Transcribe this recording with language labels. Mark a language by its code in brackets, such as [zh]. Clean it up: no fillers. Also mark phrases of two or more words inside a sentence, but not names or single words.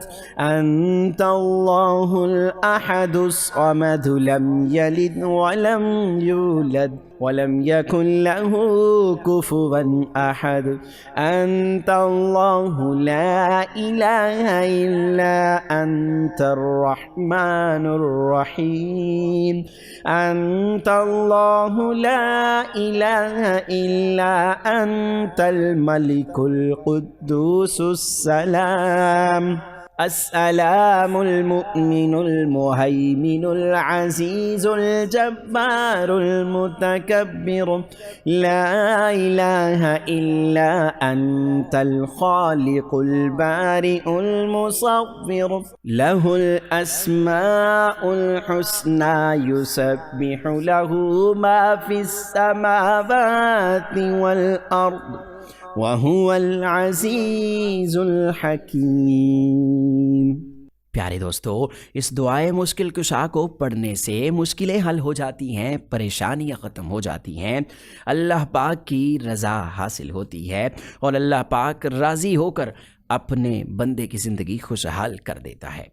[ar] أنت الله الأحد الصمد لم يلد ولم يولد ولم يكن له كفوا أحد. أنت الله لا إله إلا أنت الرحمن الرحيم. أنت الله لا إله إلا أنت الملك القدوس السلام. السلام المؤمن المهيمن العزيز الجبار المتكبر. لا إله إلا أنت الخالق البارئ المصور. له الأسماء الحسنى يسبح له ما في السماوات والأرض وهو العزيز الحكيم. [hi] प्यारे दोस्तों, इस दुआए मुश्किल कुशा को पढ़ने से मुश्किलें हल हो जाती हैं, परेशानियां ख़त्म हो जाती हैं, अल्लाह पाक की रज़ा हासिल होती है और अल्लाह पाक राज़ी होकर अपने बंदे की ज़िंदगी खुशहाल कर देता है।